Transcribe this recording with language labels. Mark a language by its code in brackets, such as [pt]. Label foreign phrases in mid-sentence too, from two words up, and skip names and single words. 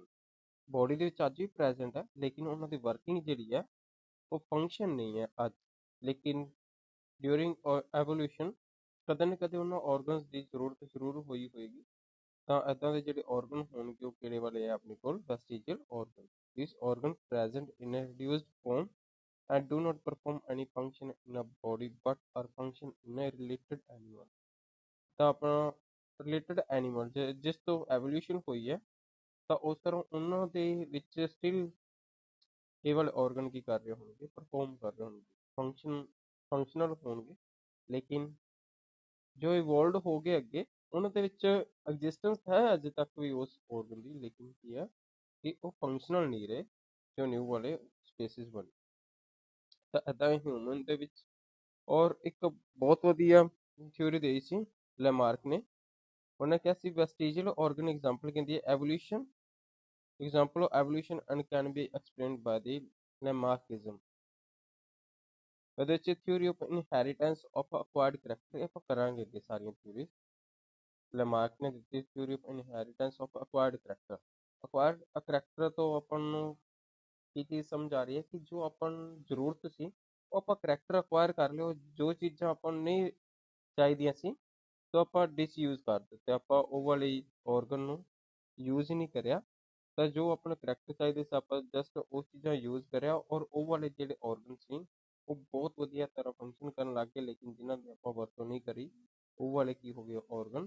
[pa] ਬੋਡੀ ਦੇ ਵਿੱਚ ਅੱਜ ਵੀ ਪ੍ਰੈਜ਼ੈਂਟ ਹੈ, ਲੇਕਿਨ ਉਹਨਾਂ ਦੀ ਵਰਕਿੰਗ ਜਿਹੜੀ ਹੈ ਉਹ ਫੰਕਸ਼ਨ ਨਹੀਂ ਹੈ ਅੱਜ। ਲੇਕਿਨ [en] during evolution [pa] ਕਦੇ ਨਾ ਕਦੇ ਉਹਨਾਂ ਆਰਗਨਸ ਦੀ ਜ਼ਰੂਰਤ ਜ਼ਰੂਰ ਹੋਈ ਹੋਏਗੀ। ਤਾਂ ਇੱਦਾਂ ਦੇ ਜਿਹੜੇ ਆਰਗਨ ਹੋਣਗੇ ਉਹ ਕਿਹੜੇ ਵਾਲੇ ਆ ਆਪਣੇ ਕੋਲ? [en] Vestigial organ. This organ present in a reduced form and do not perform any function in a body but are function in a related animal। [pa] ਤਾਂ ਆਪਣਾ [en] related animal [pa] ਜਿਸ ਤੋਂ ਐਵੋਲਿਊਸ਼ਨ ਹੋਈ ਹੈ ਤਾਂ ਉਸ ਤਰ੍ਹਾਂ ਉਹਨਾਂ ਦੇ ਵਿੱਚ ਸਟਿਲ ਕੇਵਲ ਆਰਗਨ ਕੀ ਕਰ ਰਹੇ ਹੋਣਗੇ? ਪਰਫਾਰਮ ਕਰ ਰਹੇ ਹੋਣਗੇ, ਫੰਕਸ਼ਨਲ ਹੋਣਗੇ। ਲੇਕਿਨ ਜੋ ਇਵੋਲਵਡ ਹੋ ਗਏ ਅੱਗੇ ਉਹਨਾਂ ਦੇ ਵਿੱਚ ਐਗਜ਼ਿਸਟੈਂਸ ਹੈ ਅਜੇ ਤੱਕ ਵੀ ਉਸ ਆਰਗਨ ਦੀ, ਲੇਕਿਨ ਕੀ ਹੈ ਕਿ ਉਹ ਫੰਕਸ਼ਨਲ ਨਹੀਂ ਰਹੇ ਜੋ ਨਿਊ ਵਾਲੇ ਸਪੀਸੀਜ਼ ਬਣੇ। ਤਾਂ ਇੱਦਾਂ ਹਿਊਮਨ ਦੇ ਵਿੱਚ ਔਰ ਇੱਕ ਬਹੁਤ ਵਧੀਆ ਥਿਊਰੀ ਦੇਈ ਸੀ ਲੈਮਾਰਕ ਨੇ। ਉਹਨੇ ਕਿਹਾ ਸੀ [en] vestigial organ example [pa] ਕਹਿੰਦੀ ਹੈ ਐਵੋਲਿਊਸ਼ਨ। [en] example of evolution and can be explained by the Lamarckism। [pa] ਇਹਦੇ ਵਿੱਚ [en] theory of inheritance of acquired character [pa] ਆਪਾਂ ਕਰਾਂਗੇ ਅੱਗੇ ਸਾਰੀਆਂ theories। ਲੈਮਾਰਕ ਨੇ ਦਿੱਤੀ [en] theory of inheritance of acquired character। acquired character [pa] ਤੋਂ ਆਪਾਂ ਨੂੰ ਕੀ ਚੀਜ਼ ਸਮਝ ਆ ਰਹੀ ਹੈ ਕਿ ਜੋ ਆਪਾਂ ਨੂੰ ਜ਼ਰੂਰਤ ਸੀ ਉਹ ਆਪਾਂ [en] character acquire [pa] ਕਰ ਲਿਓ, ਜੋ ਚੀਜ਼ਾਂ ਆਪਾਂ ਨੂੰ ਨਹੀਂ ਚਾਹੀਦੀਆਂ ਸੀ ਤਾਂ ਆਪਾਂ ਡਿਸਯੂਜ਼ ਕਰ ਦਿੱਤੇ, ਆਪਾਂ ਉਹ ਵਾਲੀ ਆਰਗਨ ਨੂੰ ਯੂਜ਼ ਹੀ ਨਹੀਂ ਕਰਿਆ। ਤਾਂ ਜੋ ਆਪਣਾ ਕਰੈਕਟਰ ਚਾਹੀਦੇ ਸੀ ਆਪਾਂ ਜਸਟ ਉਹ ਚੀਜ਼ਾਂ ਯੂਜ਼ ਕਰਿਆ ਔਰ ਉਹ ਵਾਲੇ ਜਿਹੜੇ ਆਰਗਨ ਸੀ ਉਹ ਬਹੁਤ ਵਧੀਆ ਤਰ੍ਹਾਂ ਫੰਕਸ਼ਨ ਕਰਨ ਲੱਗ ਗਏ, ਲੇਕਿਨ ਜਿਨ੍ਹਾਂ ਦੀ ਆਪਾਂ ਵਰਤੋਂ ਨਹੀਂ ਕਰੀ ਉਹ ਵਾਲੇ ਕੀ ਹੋ ਗਏ ਆਰਗਨ?